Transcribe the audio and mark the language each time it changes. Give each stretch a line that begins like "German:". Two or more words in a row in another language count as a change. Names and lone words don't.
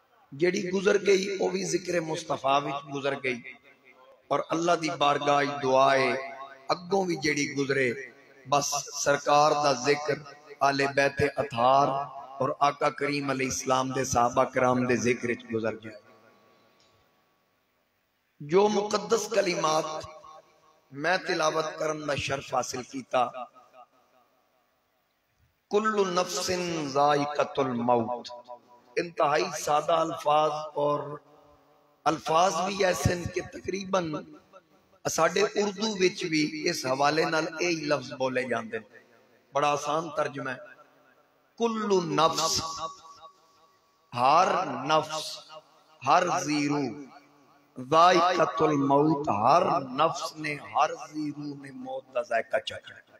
Punjabi: جیڑی گزر گئی وہ بھی ذکرِ مصطفیٰ وچ گزر گئی اور اللہ دی بارگاہ دعائیں اگوں بھی جیڑی گزرے بس سرکار دا ذکر آلِ بیتِ اطہار اور آقا کریم علیہ السلام دے صحابہ کرام دے ذکر وچ گزر جائے. جو مقدس کلمات میں تلاوت کرن دا شرف حاصل کیتا,
Arabic: كل نفس ذائقة الموت,
Punjabi: انتہائی سادہ الفاظ اور الفاظ بھی ایسے کہ تقریباً ساڈے اردو وچ بھی اس حوالے نال
Urdu: یہی لفظ بولے جاتے ہیں.
Punjabi: بڑا آسان ترجمہ ہے,
Arabic: كل نفس,
Punjabi: ہر نفس، ہر جیرو,
Arabic: ذائقة الموت,
Punjabi: ہر نفس نے، ہر جیرو نے موت کا ذائقہ چکھنا.